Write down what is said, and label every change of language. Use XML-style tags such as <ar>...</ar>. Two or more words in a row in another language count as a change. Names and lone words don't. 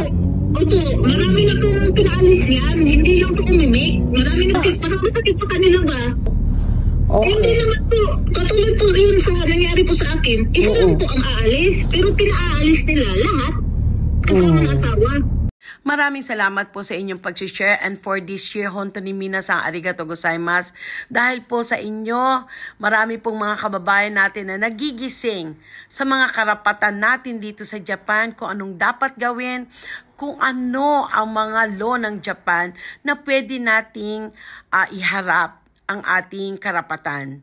<tl>Opo, marami na pong pinaalis yan. Hindi lang po umimik. Marami na parang masakit pa kanila ba? Okay. Hindi naman po. Katulad po yun sa nangyari po sa akin. Isa lang po ang aalis. Pero pinaalis nila lahat. Kasama ng asawa. Maraming salamat po sa inyong pag-share,</tl> <en>and for this year,</en> <ja>本当に皆さんありがとうございます.</ja> <tl>Dahil po sa inyo, marami pong mga kababayan natin na nagigising sa mga karapatan natin dito sa Japan, kung anong dapat gawin, kung ano ang mga law ng Japan na pwede nating iharap ang ating karapatan.</tl>